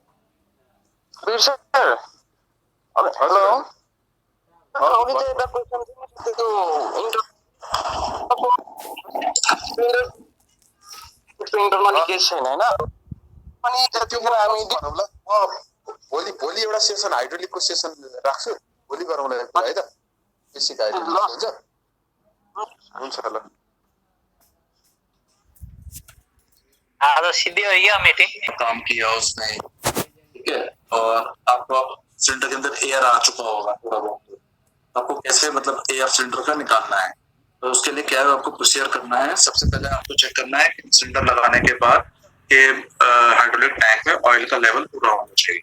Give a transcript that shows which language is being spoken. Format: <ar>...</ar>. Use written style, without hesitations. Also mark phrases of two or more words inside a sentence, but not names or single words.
<ne>वीर सर हेलो अघि चाहिँ एउटा क्वेसन थियो त्यो</ne> <en>internal case</en> <ne>छैन होइन अनि त्यो हामी भोलि एउटा सेसन हाइड्रोलिकको सेसन राख्छु। भोलि गरौँला है त। बेसिक हाइड्रोलिक हुन्छ ल।</ne> <hi>आज सीधे हो गया मीटिंग काम किया उसने, ठीक है, और आपको सिलेंडर के अंदर एयर आ चुका होगा थोड़ा बहुत। आपको कैसे मतलब एयर सिलेंडर का निकालना है, तो उसके लिए क्या है आपको प्रोसीजर करना है। सबसे पहले आपको चेक करना है कि सिलेंडर लगाने के बाद कि हाइड्रोलिक टैंक में ऑयल का लेवल पूरा होना चाहिए।</hi>